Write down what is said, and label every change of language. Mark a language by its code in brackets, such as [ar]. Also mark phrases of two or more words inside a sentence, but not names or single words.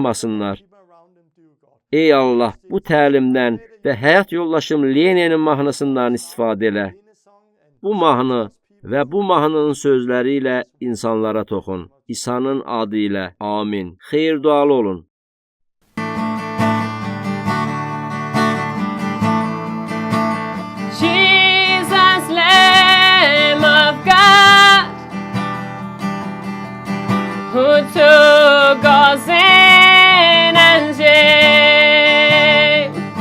[az] Ətrafdakılara baxmasınlar. Ey Allah, bu təlimdən və həyat yoldaşım Leninin mahnısından istifadə elə. Bu mahnı və bu mahnının sözləri ilə insanlara toxun. İsa'nın adı ilə. Amin. Xeyir dualı olun. [en] Jesus, Lamb of God, who took our sin and shame.